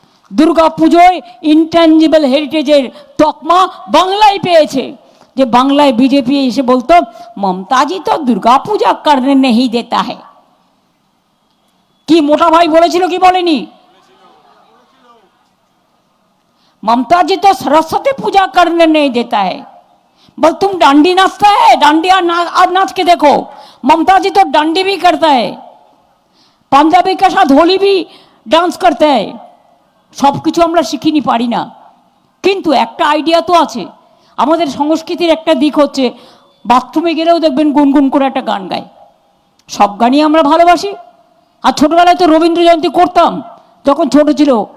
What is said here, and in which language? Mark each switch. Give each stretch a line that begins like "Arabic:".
Bangla: দুর্গা পুজোয় ইনট্যাঞ্জিবল হেরিটেজের তকমা বাংলায় পেয়েছে। যে বাংলায় বিজেপি এসে বলতো
Hindi: মমতাজি তো দুর্গা পূজা করনে নেই দেতা হ্যায়,
Bangla: কি মোটা ভাই বলেছিল কি বলেনি?
Hindi: ममता जी तो सरस्वती पूजा करने नहीं देता है। बस तुम डांडी नाचता है, डांडिया अब नाच के देखो, ममता जी तो डांडी भी करता है, पंजाबी के साथ होली भी डांस करता है।
Bangla: सब किछु আমরা শিখিনি পারি না, কিন্তু একটা আইডিয়া তো আছে। আমাদের সংস্কৃতির একটা দিক হচ্ছে বাথরুমে গেলেও দেখবেন গুনগুন করে একটা গান গায়। সব গানই আমরা ভালোবাসি। আর ছোটবেলায় তো রবীন্দ্র জয়ন্তী করতাম যখন ছোট ছিল।